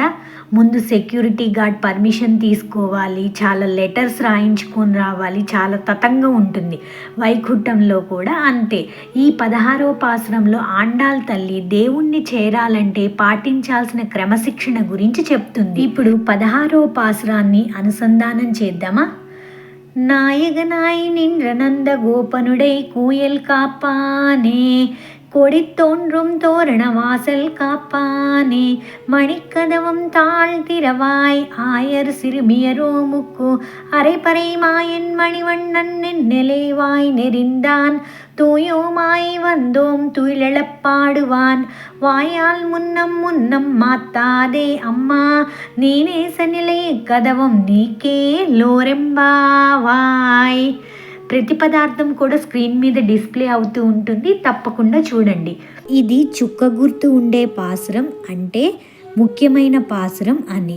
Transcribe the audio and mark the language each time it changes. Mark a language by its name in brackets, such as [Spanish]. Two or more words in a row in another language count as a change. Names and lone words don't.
[Telugu] ముందు సెక్యూరిటీ గార్డ్ పర్మిషన్ తీసుకోవాలి, చాలా లెటర్స్ రాయించుకొని రావాలి, చాలా తతంగా ఉంటుంది. వైకుంఠంలో కూడా అంతే. ఈ 16వ పాసురంలో ఆండాళ్ తల్లి దేవుణ్ణి చేరాలంటే పాటించాల్సిన క్రమశిక్షణ గురించి చెప్తుంది. ఇప్పుడు 16వ పాసురాన్ని అనుసంధానం చేద్దామా? [Tamil] நாயகனாய் நின்ற நந்த கோபனுடை கூயல் காப்பானே, கொடித்தோன்றும் தோரண வாசல் காப்பானே, மணிக்கதவம் தாழ்த்திரவாய் ஆயர் சிறுமியரோ முக்கு, அரைப்பறை மாயன் மணிவண்ணன் நிலைவாய் நெறிந்தான், தூயோமாய் வந்தோம் துயிலெழப்பாடுவான், வாயால் முன்னம் முன்னம் மாத்தாதே அம்மா, நீநேசநிலே கதவம் நீகே லோரெம்பாவாய். [Telugu] ప్రతి పదార్థం కూడా స్క్రీన్ మీద డిస్ప్లే అవుతూ ఉంటుంది. తప్పకుండా చూడండి. ఇది చుక్క గుర్తు ఉండే పాసురం, అంటే ముఖ్యమైన పాసురం అని.